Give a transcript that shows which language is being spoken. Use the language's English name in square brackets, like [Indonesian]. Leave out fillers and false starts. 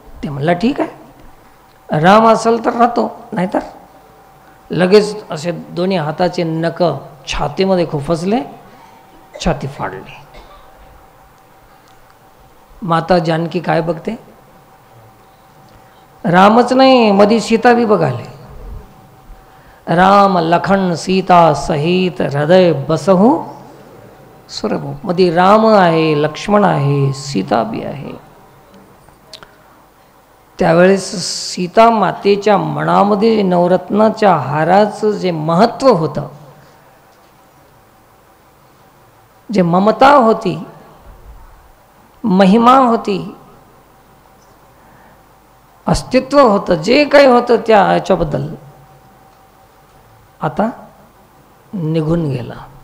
[Marathi] ते म्हणला ठीक आहे, राम असेल तर राहतो, नाहीतर लगेच असे दोन्ही हाताचे नख छातीमध्ये खुपसले, छाती फाडली. माता जानकी काय बघते? रामच नाही, मधी सीता बी बघाले. [Awadhi] राम लखन सीता सहित हृदय बसहु सुरभूप. [Marathi] मध्ये राम आहे, लक्ष्मण आहे, सीता बी आहे. त्यावेळेस सीता मातेच्या मनामध्ये नवरत्नाच्या हाराचं जे महत्त्व होतं, जे ममता होती, महिमा होती, अस्तित्व होतं, जे काही होतं त्या याच्याबद्दल आता निघून गेला.